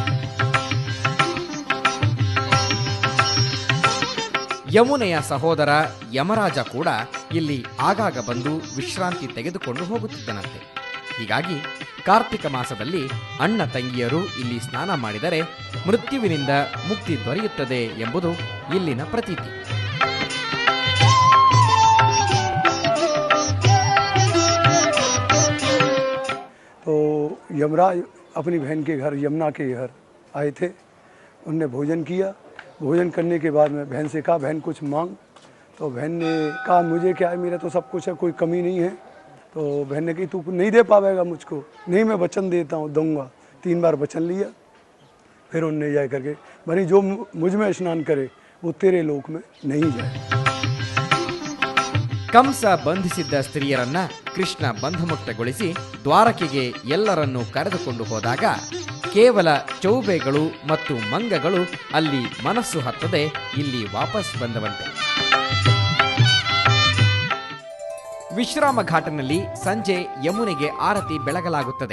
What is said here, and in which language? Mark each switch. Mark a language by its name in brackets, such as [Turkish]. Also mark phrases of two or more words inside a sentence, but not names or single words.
[Kannada] ಯಮುನೆಯ ಸಹೋದರ ಯಮರಾಜ ಕೂಡ ಇಲ್ಲಿ ಆಗಾಗ ಬಂದು ವಿಶ್ರಾಂತಿ ತೆಗೆದುಕೊಂಡು ಹೋಗುತ್ತಿದ್ದನಂತೆ. ಹೀಗಾಗಿ ಕಾರ್ತಿಕ ಮಾಸದಲ್ಲಿ ಅಣ್ಣ ತಂಗಿಯರು ಇಲ್ಲಿ ಸ್ನಾನ ಮಾಡಿದರೆ ಮೃತ್ಯುವಿನಿಂದ ಮುಕ್ತಿ ದೊರೆಯುತ್ತದೆ ಎಂಬುದು ಇಲ್ಲಿನ ಪ್ರತೀತಿ. [Hindi] तो यमराज अपनी बहन के घर यमुना के घर आए थे. उनने भोजन किया. भोजन करने के बाद में बहन से कहा बहन कुछ मांग. तो बहन ने कहा मुझे क्या है, मेरा तो सब कुछ है, कोई कमी नहीं है. तो बहन ने कही तू नहीं दे पाएगा मुझको. नहीं मैं वचन देता हूँ, दूंगा. 3 बार वचन लिया. फिर उनने जा करके भरी जो मुझ में स्नान करे वो तेरे लोक में नहीं जाए. [Kannada] ಕಂಸ ಬಂಧಿಸಿದ್ದ ಸ್ತ್ರೀಯರನ್ನ ಕೃಷ್ಣ ಬಂಧಮುಕ್ತಗೊಳಿಸಿ ದ್ವಾರಕೆಗೆ ಎಲ್ಲರನ್ನೂ ಕರೆದುಕೊಂಡು ಹೋದಾಗ ಕೇವಲ ಚೌಬೆಗಳು ಮತ್ತು ಮಂಗಗಳು ಅಲ್ಲಿ ಮನಸ್ಸು ಹತ್ತದೆ ಇಲ್ಲಿ ವಾಪಸ್ ಬಂದವಂತೆ. ವಿಶ್ರಾಮ ಘಾಟನಲ್ಲಿ ಸಂಜೆ ಯಮುನೆಗೆ ಆರತಿ ಬೆಳಗಲಾಗುತ್ತದೆ.